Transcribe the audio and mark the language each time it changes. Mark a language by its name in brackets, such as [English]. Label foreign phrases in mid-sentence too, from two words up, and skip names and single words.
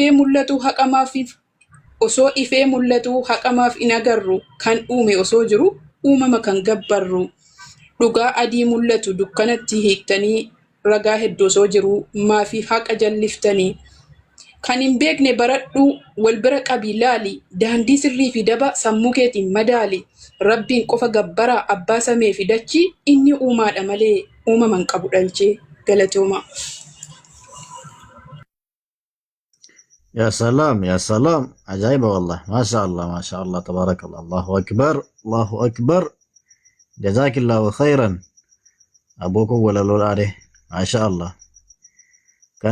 [Oromo] ifee mul'atu haqamaaf in agarru kan uume osoo jiru uumama kan gabbarru dhugaa adii mul'atu dukkanatti hiiktanii ragaa hedduu osoo jiru maafi haqa jalliftanii kan hin beekne baradhu wal bira qabii laali daandii sirrii fi daba sammuu keetiin madaali rabbiin qofa gabbaraa abbaa samee fi dachii inni uumaadha malee uumaman qabu dhalchee galatooma. [Arabic] يا سلام يا سلام عجيبة والله ما شاء الله ما شاء الله تبارك الله الله أكبر الله أكبر جزاك الله خيرا أبوكم ولا لول عليه ما شاء الله كان